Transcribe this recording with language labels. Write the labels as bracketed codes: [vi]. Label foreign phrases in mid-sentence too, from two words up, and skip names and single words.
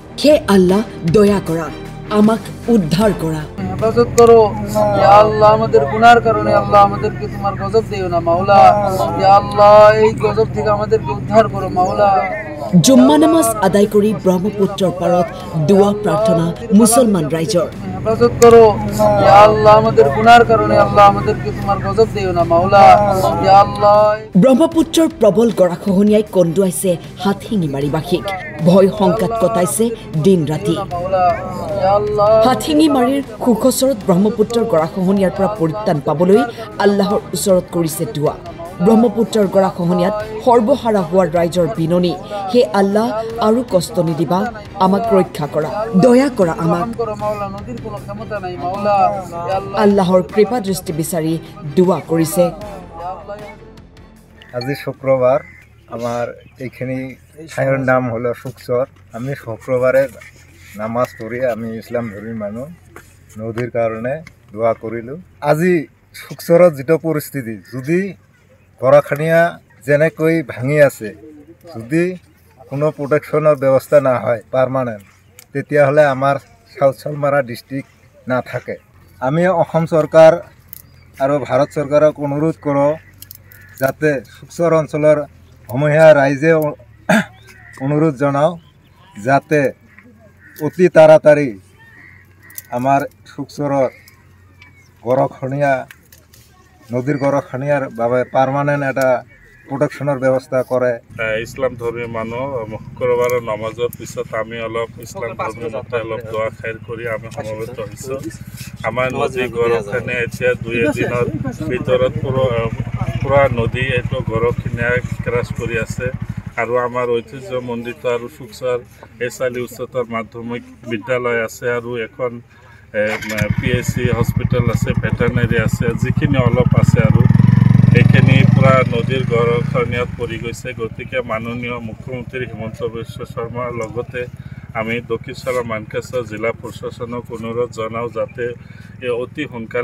[as] হে আল্লাহ দয়া করা আমাক উদ্ধার করা [bn] হেফাজত করো ইয়া আল্লাহ আমাদের গুনার কারণে আল্লাহ আমাদেরকে তোমার গজব দিও না মাওলা ইয়া আল্লাহ এই গজব থেকে আমাদেরকে উদ্ধার করো মাওলা [as] জুম্মা নামাজ আদায় কৰি ব্ৰহ্মপুত্ৰৰ পাৰত দোয়া প্ৰাৰ্থনা মুছলমান ৰাইজৰ [bn] হেফাজত করো ইয়া আল্লাহ আমাদের গুনার কারণে আল্লাহ আমাদেরকে তোমার গজব দিও না মাওলা ইয়া আল্লাহ [as] ব্ৰহ্মপুত্ৰৰ প্ৰবল গৰাখহনীয়াই কন্দুৱাইছে হাতশিঙিমাৰীবাসীক ভয় শংকাত কটাইছে দিন ৰাতি হাতশিঙিমাৰীৰ সুখচৰত ব্ৰহ্মপুত্ৰৰ গৰাখহনীয়াৰ পৰা পৰিত্ৰাণ পাবলৈ আল্লাহৰ ওচৰত কৰিছে দোৱা ব্ৰহ্মপুত্ৰৰ গৰাখহনীয়াত সৰ্বহাৰা হোৱাৰ ৰাইজৰ বিননি হে আল্লাহ আৰু কষ্ট নিদিবা আমাক ৰক্ষা কৰা দয়া কৰা আমাক আল্লাহৰ কৃপা দৃষ্টি বিচাৰি দোৱা কৰিছে [bn] আজি শুক্রবার আমার এইখানে ঠাইৰ নাম হলো সুকচর আমি শুক্রবারে নামাজ পড়ি আমি ইসলাম ধর্মী মানুষ নদীর [as] কারণে দোয়া করিলো আজি সুকচরত যেটো পরিস্থিতি যদি গৰাখহনীয়া যেনেকৈ ভাঙি আছে যদি [bn] কোনো প্রোটেকশনের ব্যবস্থা না হয় পার্মানেন্ট তেতিয়াহ'লে আমার চাউচালমারা ডিস্ট্রিক্ট না থাকে আমি অসম সরকার আর ভারত সরকারক অনুরোধ করো যাতে সুকচর অঞ্চলের সমূহীয়া রাইজে অনুরোধ জানাও যাতে অতি তাড়াতাড়ি আমার সুকচরের গৰাখহনীয়া নদীর গৰাখহনীয়ার বাবে পার্মানেন্ট এটা প্রোটেকশনের ব্যবস্থা করে ইসলাম ধর্মী মানুষ শুক্রবারের নামাজের পিছত আমি অলপ ইসলাম ধর্মী মতে অলপ দোয়া খাইর করে আমি সমবেত হয়েছো [as] আমার নদী গৰাখহনীয়া এতিয়া 2 দিনের ভিতৰত পুরা নদী এইটো গৰাখহনীয়া ক্রাশ কৰি আছে আৰু আমাৰ ঐতিহ্যমণ্ডিত আৰু সুকচৰ এছালি উচ্চতৰ মাধ্যমিক বিদ্যালয় আছে আৰু এখন PSC হস্পিটেল আছে ভেটেনারি আছে যিখিনি অলপ আছে আৰু এইখিনি পুরা নদীৰ গৰাখহনীয়াত পৰি গৈছে গতিকে মাননীয় মুখ্যমন্ত্ৰী হিমন্ত বিশ্ব শৰ্মাৰ লগতে আমি দক্ষিণপাৰা মানকাছাৰ জিলা প্ৰশাসনক অনুৰোধ জনাওঁ যাতে অতি সোনকালে